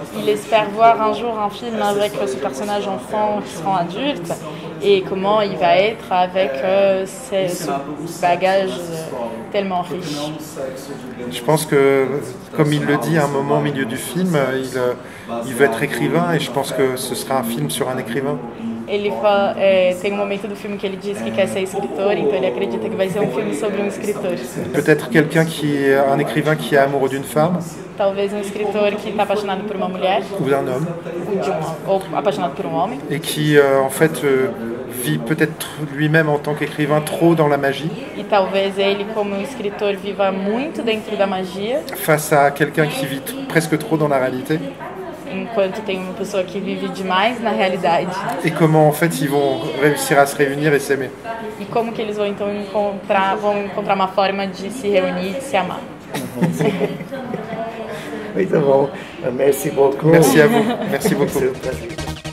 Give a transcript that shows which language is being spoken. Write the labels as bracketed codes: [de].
[fr] Il espère voir un jour un film avec ce personnage enfant qui sera adulte et comment il va être avec ce bagage tellement riche. Je pense que, comme il le dit à un moment au milieu du film, il veut être écrivain et je pense que ce sera un film sur un écrivain. [pt] Ele fala, tem um momento do filme que ele diz que quer ser escritor, então ele acredita que vai ser um filme sobre um escritor. [fr] Peut-être un écrivain qui est amoureux d'une femme. [pt] Talvez um escritor que está apaixonado por uma mulher. [fr] Ou d'un homme. [pt] Ou apaixonado por um homem. [fr] Et qui, en fait, vit peut-être lui-même en tant qu'écrivain trop dans la magie. [pt] E talvez ele, como escritor, viva muito dentro da magia. [fr] Face à quelqu'un qui vit presque trop dans la réalité. [pt] Enquanto tem uma pessoa que vive demais na realidade. [fr] Et comment en fait ils vont réussir à se réunir et s'aimer. [pt] E como que eles vão então encontrar uma forma de se reunir e de se amar. Muito bom. [fr] Merci beaucoup. Merci à vous. Merci beaucoup.